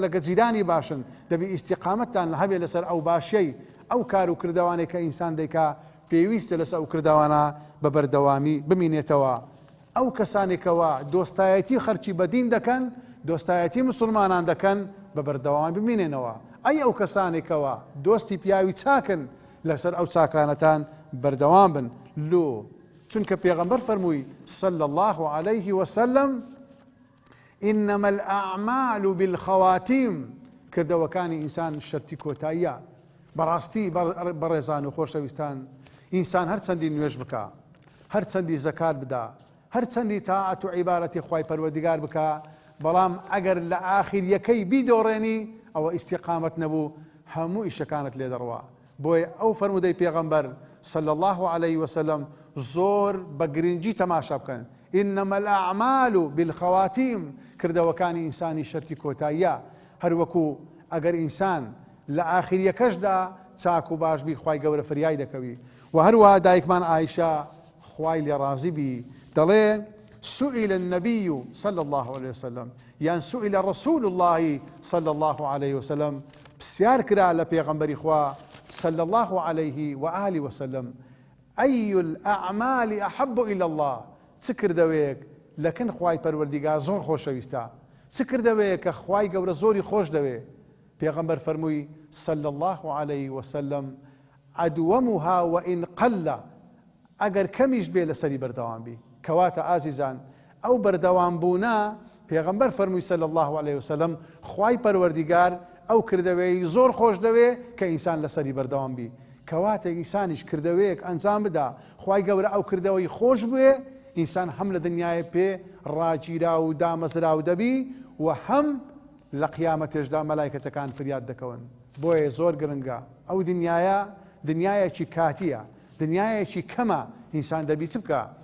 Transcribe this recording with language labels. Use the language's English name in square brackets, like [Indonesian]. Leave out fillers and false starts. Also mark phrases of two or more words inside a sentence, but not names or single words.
[Central Kurdish] لە گەجیرانی باشن دەبی ئیستیقامەتتان هەبێ لەسەر ئەو باشەی ئەو کار و کردوانێک کە ئینسان دەیکا پێویستە لەسەر ئەو کردوانە بە بەردەوامی بمینێتەوە ئەو کەسانێکەوە دۆستایەتی خەرچی بەدین دەکەن دۆستایەتی مسلمانان دەکەن بە بەردەوامی بمینێنەوە ئەی ئەو کەسانێکەوە دۆستی پیاوی چاکن لەسەر ئەو چاکانەتان بەردەوام بن لۆ چونکە پێغەمبەر فەرمووی [Arabic] صلى الله عليه وسلم إنما الأعمال بالخواتيم [Central Kurdish] کردەوەکانی ئینسان شەرتی کۆتاییە بەڕاستی بەڕێزان و خۆشەویستان ئینسان هەر چەندی نوێژ بکە هەر چەندی زەکات بدا هەر چەندی تاعەت و عیبارەتی خوای پەروەردیگار بکە بەڵام ئەگەر لە ئاخریەکەی بیدۆڕێنی ئەوە ئیستیقامەت نەبوو هەموو ئیشەکانت لێ دەڕوا بۆیە ئەو فەرمودەی پێغەمبەر [Arabic] صلى الله عليه وسلم [Central Kurdish] زۆر بە گرنگی تەماشا بکەن [Arabic] إنما الأعمال بالخواتيم [Central Kurdish] کردەوەکانی ئینسانی شەرتی کۆتاییە هەروەکو ئەگەر ئینسان لە ئاخریەکەشدا چاک و باشبی خوای گەورە فریای دەکەوی و هەروە دایکمان عایشە خوای لێ ڕازی بی دەڵێ [Arabic] سئل النبي صلى الله عليه وسلم يعني سئل رسول الله صلى الله عليه وسلم [Central Kurdish] پرسیار کرا لە پێغەمبەری خوا [Arabic] صلى الله عليه وآله وسلم أي الأعمال أحب إلى الله [Central Kurdish] چ کردەوەیەک لەکن خوای پەروەردیگار زۆر خۆشەویستە چ کردەوەیە کە خوای گەورە زۆری خۆش دەوێ پێغەمبەر فەرمووی [Arabic] صلى الله عليه وسلم عدومها وإن قل [Central Kurdish] ئەگەر کەمیش بێ لەسەری بەردەوام بی کەواتە ئازیزان ئەو بەردەوام بوونا پێغەمبەر فەرمووی [Arabic] صلى الله عليه وسلم [Central Kurdish] خوای پەروەردیگار ئەو کردەوەی زۆر خۆش دەوێ کە ئینسان لەسەری بەردەوام بی کەواتە ئینسانیش کردەوەیەک ئەنجام بدا خوای گەورە ئەو کردەوەی خۆش بوێ ئینسان هەم لە دنیای پێ ڕاگیرا و دامەزراو دەبی و هەم لە قیامەتێشدا مەلایکەتەکان فریاد دەکەون بۆیە زۆر گرنگە ئەو دنیایە دنیایەکی کاتیە دنیایەکی کەمە ئینسان دەبی چ بکە